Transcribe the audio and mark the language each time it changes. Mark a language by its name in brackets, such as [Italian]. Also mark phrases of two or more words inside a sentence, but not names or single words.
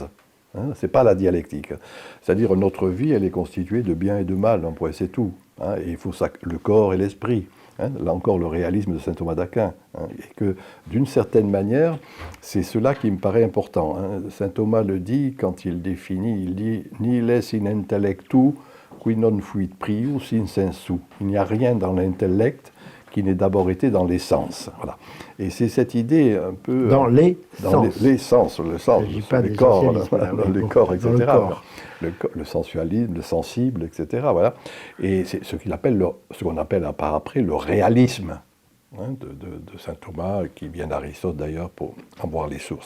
[French] Ce n'est pas la dialectique. C'est-à-dire, notre vie, elle est constituée de bien et de mal, c'est tout. Et il faut le corps et l'esprit. Là encore, le réalisme de saint Thomas d'Aquin. Et que, d'une certaine manière, c'est cela qui me paraît important. Saint Thomas le dit quand il définit, il dit « [Latin] Nihil est in intellectu qui non fuit prius in sensu ». [French] Il n'y a rien dans l'intellect qui n'ait d'abord été dans les sens. Voilà. Et c'est cette idée un peu... Dans les sens, le sens, les corps, les corps, etc. Le sensualisme, le sensible, etc. Voilà. Et c'est ce qu'on appelle par après le réalisme de saint Thomas, qui vient d'Aristote d'ailleurs pour en voir les sources.